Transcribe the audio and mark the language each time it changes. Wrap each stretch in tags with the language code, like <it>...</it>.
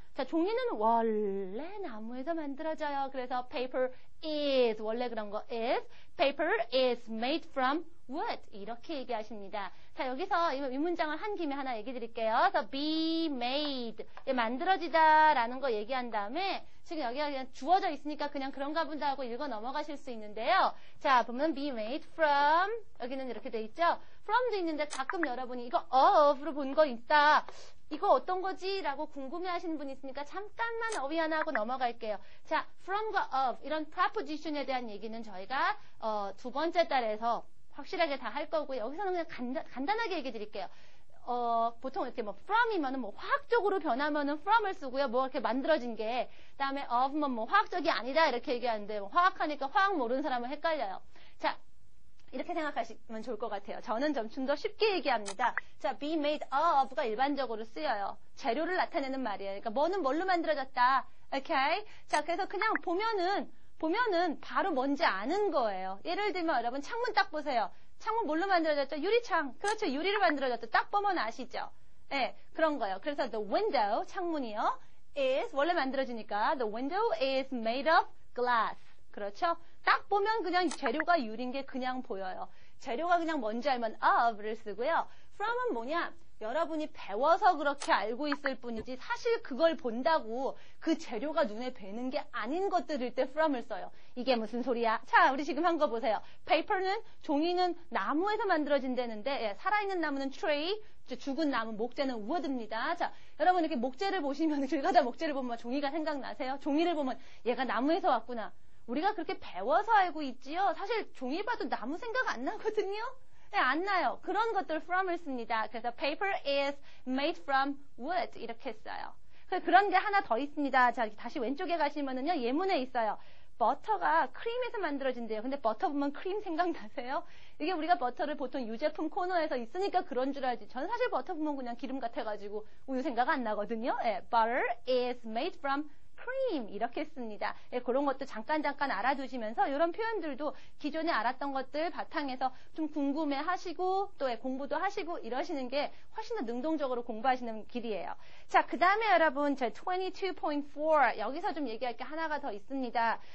<ko>자, 종이는 원래 나무에서 만들어져요. 그래서</ko> <en>paper is,</en> <ko>원래 그런 거 is.</ko> <en>paper is made from wood.</en> <ko>이렇게 얘기하십니다. 자, 여기서 이 문장을 한 김에 하나 얘기 드릴게요. 그래서 be made. 만들어지다 라는 거 얘기한 다음에 지금 여기가 그냥 주어져 있으니까 그냥 그런가 본다 하고 읽어 넘어가실 수 있는데요. 자, 보면</ko> <en>be made from.</en> <ko>여기는 이렇게 돼 있죠. from도 있는데 가끔 여러분이 이거 of로 본 거 있다. 이거 어떤 거지? 라고 궁금해 하시는 분 있으니까 잠깐만 어휘 하나 하고 넘어갈게요. 자, from과 of 이런 preposition에 대한 얘기는 저희가 두 번째 달에서 확실하게 다 할 거고요. 여기서는 그냥 간단하게 얘기 드릴게요. 보통 이렇게 뭐 from이면은 뭐 화학적으로 변하면은 from을 쓰고요. 뭐 이렇게 만들어진 게 그다음에 of면 뭐 화학적이 아니다 이렇게 얘기하는데 뭐 화학하니까 화학 모르는 사람은 헷갈려요. 자, 이렇게 생각하시면 좋을 것 같아요. 저는 좀 더 쉽게 얘기합니다. 자,</ko> <en>be made of</en> <ko>가 일반적으로 쓰여요. 재료를 나타내는 말이에요. 그러니까 뭐는 뭘로 만들어졌다. 오케이? 자, 그래서 그냥 보면은 바로 뭔지 아는 거예요. 예를 들면 여러분 창문 딱 보세요. 창문 뭘로 만들어졌죠? 유리창. 그렇죠. 유리로 만들어졌죠. 딱 보면 아시죠? 네, 그런 거예요. 그래서</ko> <en>the window,</en> <ko>창문이요.</ko> <en>is,</en> <ko>원래 만들어지니까</ko> <en>the window is made of glass.</en> <ko>그렇죠? 딱 보면 그냥 재료가 유리인 게 그냥 보여요. 재료가 그냥 뭔지 알면 of를 쓰고요. from은 뭐냐? 여러분이 배워서 그렇게 알고 있을 뿐이지 사실 그걸 본다고 그 재료가 눈에 뵈는 게 아닌 것들일 때 from을 써요. 이게 무슨 소리야? 자, 우리 지금 한 거 보세요. paper는 종이는 나무에서 만들어진다는데 살아있는 나무는 tree, 죽은 나무, 목재는 wood입니다. 자, 여러분 이렇게 목재를 보시면 길 가다 목재를 보면 종이가 생각나세요? 종이를 보면 얘가 나무에서 왔구나. 우리가 그렇게 배워서 알고 있지요. 사실 종이 봐도 나무 생각 안 나거든요. 네, 안 나요. 그런 것들 from을 씁니다. 그래서</ko> <en>paper is made from wood</en> <ko>이렇게 써요. 그런 게 하나 더 있습니다. 자, 다시 왼쪽에 가시면은요. 예문에 있어요. 버터가 크림에서 만들어진대요. 근데 버터 보면 크림 생각나세요? 이게 우리가 버터를 보통 유제품 코너에서 있으니까 그런 줄 알지. 저는 사실 버터 보면 그냥 기름 같아가지고 우유 생각 안 나거든요.</ko> <en>네, butter is made from cream</en> <ko>이렇게 씁니다. 예, 그런 것도 잠깐 알아두시면서 이런 표현들도 기존에 알았던 것들 바탕에서 좀 궁금해 하시고 또 공부도 하시고 이러시는 게 훨씬 더 능동적으로 공부하시는 길이에요. 자, 그 다음에 여러분 제 22.4 여기서 좀 얘기할 게 하나가 더 있습니다.</ko>